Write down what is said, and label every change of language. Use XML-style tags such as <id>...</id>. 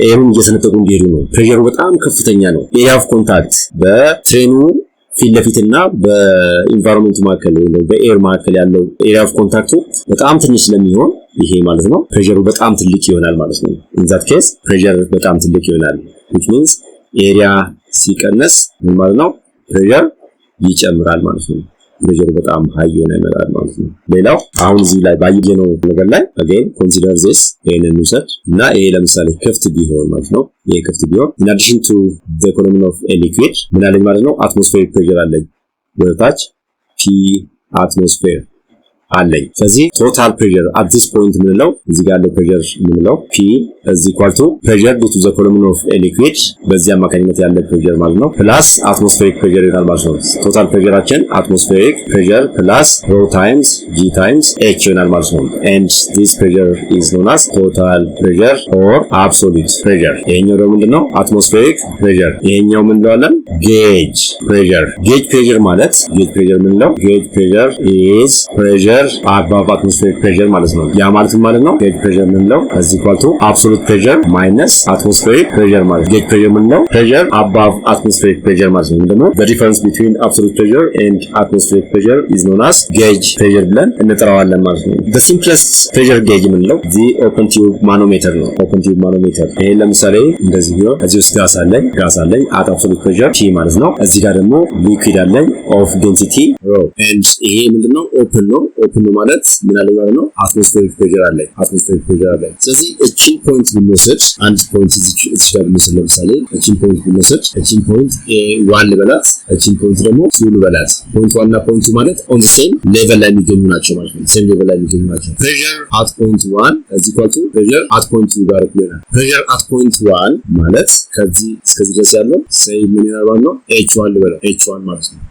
<am>ኤሩን እየሰነጠቁ እየሄዱ ነው። ፕሬሸሩ በጣም ከፍተኛ ነው። ኤሪያ ኦፍ ኮንታክት በትሬኑ ፊት ለፊትና በኢንቫይሮንመንት መካከል ወይ በኤር መካከል ያለው ኤሪያ ኦፍ ኮንታክቱ በጣም ትንሽ ስለሚሆን ይሄ ማለት ነው ፕሬሸሩ በጣም ትልቅ ይሆናል ማለት ነው።</am> <en>in that case</en> <am>ፕሬሸር በጣም ትልቅ ይሆናል</am> <en>which means</en> <am>ኤሪያ ሲቀነስ ምን ማለት ነው? ፕሬሸር ይጨምራል ማለት ነው። ፕሬሸሩ በጣም ሃይ የሆነ ይመጣል ማለት ነው። ሌላው አሁን እዚህ ላይ ባየነው ነገር ላይ</am> <en>again consider this</en> <am>ይሄንን ውሰድ እና ይሄ ለምሳሌ ክፍት ቢሆን ማለት ነው። ይሄ ክፍት ቢሆን</am> <en>in addition to the column of a liquid</en> <am>ምን አለኝ ማለት ነው?</am> <en>atmospheric pressure</en> <am>አለኝ ወደታች</am> <en>p atmosphere</en> <am>አለኝ። ስለዚህ ቶታል ፕሬሸር</am> <en>at this point ምንለው እዚህ ጋር ያለው ፕሬሸር ምንለው p is equal to pressure due to the column of a liquid</en> <am>በዚህ አማካኝነት ያለ ፕሬሸር ማለት ነው ፕላስ</am> <en>atmospheric pressure ይሆናል ማለት ነው። ቶታል ፕሬሸራችን atmospheric pressure plus rho times g times h ይሆናል ማለት ነው። and this pressure is known as total pressure or absolute pressure።</en> <am>ይሄኛው ደግሞ ምንድነው?</am> <en>atmospheric pressure።</en> <am>ይሄኛው ምን እንለዋለን?</am> <en>gauge pressure። gauge pressure ማለት gauge pressure ምንለው? gauge pressure is pressure above atmospheric pressure ማለት ነው። ያ ማለት ነው gauge pressure ምንለው is equal to absolute pressure minus atmospheric pressure ማለት ነው። gauge pressure ምንለው pressure above atmospheric pressure ማለት ነው። ደግሞ the difference between absolute pressure and atmospheric pressure is known as gauge pressure</en> <am>ብለን እንጠራዋለን ማለት ነው።</am> <en>the simplest pressure gauge ምንለው the open tube manometer ነው። open tube manometer</en> <am>ይሄ ለምሳሌ እንደዚህ ቢሆን እዚህ ውስጥ ጋስ አለኝ</am> <en>at absolute pressure T</en> <am>ማለት ነው። እዚህ ጋር ደግሞ liquid አለኝ</am> <en>of density rho and</en> <am>ይሄ ምንድነው open ነው። ኦፕን ማለት ምን አለ ማለት ነው? atmospheric pressure አለ። ስለዚህ እቺን ፖይንት ብንወስድ አንድ ፖይንት እዚህ ጋር ብንወስድ ለምሳሌ እቺን ፖይንት ብንወስድ እቺን ፖይንት A1 ልበላት፣ እቺን ፖይንት ደግሞ 2 ልበላት። ፖይንት 1 እና ፖይንት 2 ማለት</am> <en>on the same level</en> <am>ላይ የሚገኙ ናቸው ማለት ነው። same level ላይ የሚገኙ ናቸው።</am> <en>pressure at point 1 is equal to pressure at point 2</en> <am>ጋር እኩል ነው። pressure at point 1 ማለት ከዚህ እስከዚህ ድረስ ያለው say ምን ይሆናል ማለት ነው? H1 ልበለው። H1 ማለት ነው።</am>